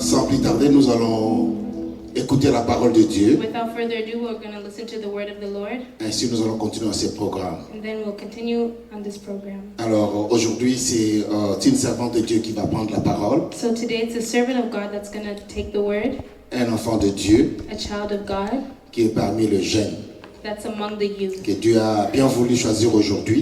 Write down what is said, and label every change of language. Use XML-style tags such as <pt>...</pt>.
<fr>Sans plus tarder, nous allons écouter la parole de Dieu.</fr> <en>Without further ado, we're going to listen to the word of the Lord.</en> <fr>Ainsi, nous allons continuer ce programme.</fr> <en>And then we'll continue on this program.</en> <fr>Alors, aujourd'hui, c'est une servante de Dieu qui va prendre la parole.</fr> <en>So today it's a servant of God that's going to take the word.</en> <fr>Un enfant de Dieu</fr> <en>A child of God</en> <fr>qui est parmi les jeunes.</fr> <en>that's among the youth.</en> <fr>Que Dieu a bien voulu choisir aujourd'hui</fr>